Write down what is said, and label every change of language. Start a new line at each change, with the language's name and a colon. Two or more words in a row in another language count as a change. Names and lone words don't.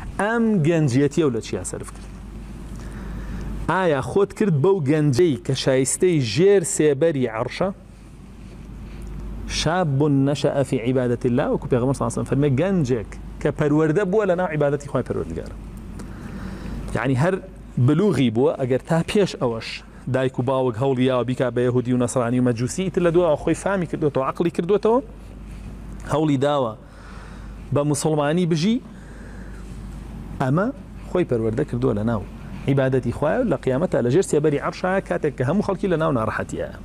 Central Kurdish: ئەم گەنجیەتیە و لە چیا سەرف کرد ئایا خۆت کرد بەو گەنجەی کە شایستەی ژێر سێبەری عەرشە
Arabic: شاب نشأ في عبادة الله
Central Kurdish: وكو پیغمبر
Arabic: صلى الله عليه وسلم
Central Kurdish: فرمي گەنجێک کە پەروەردە بووە لە ناو عیبادەتی خوای پەروەردگارە یعنی هەر بلوغی بووە ئەگەر تا پێش ئەوەش دایک و باوک هەوڵی یاوە بیکا بە یەهودی و نەسرانی و مەجووسی ئیتر لە دووە خۆی فامی کردوێتەوە عەقڵی کردوێتەوە هەوڵی داوە بە موسڵمانی بژی ئەمە خۆی پەروەردە کردووە لە ناو عیبادەتی خوایە لە قیامەتە لە ژێر سێبەری عەرشە کاتێک کە هەموو خەڵکی لە ناو ناڕەحەتیە